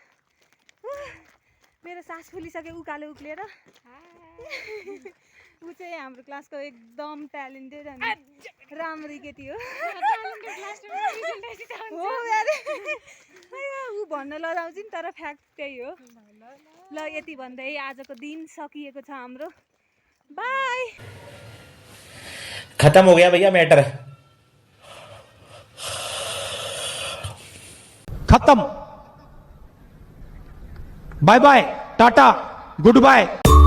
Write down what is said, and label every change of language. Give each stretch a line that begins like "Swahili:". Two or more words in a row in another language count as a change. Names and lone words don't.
Nepali: मेरो सास फुलिसक्यो उकालो उक्लिएर ऊ चाहिँ हाम्रो क्लासको एकदम ट्यालेन्टेड अनि राम्री केटी हो ऊ भन्न लजाउँछ नि तर फ्याक्ट त्यही हो ल यति भन्दै आजको दिन सकिएको छ हाम्रो बाई
Hindi: खत्म हो गया भैया मैटर खत्म
English: bye bye
Hindi: टाटा
English: good bye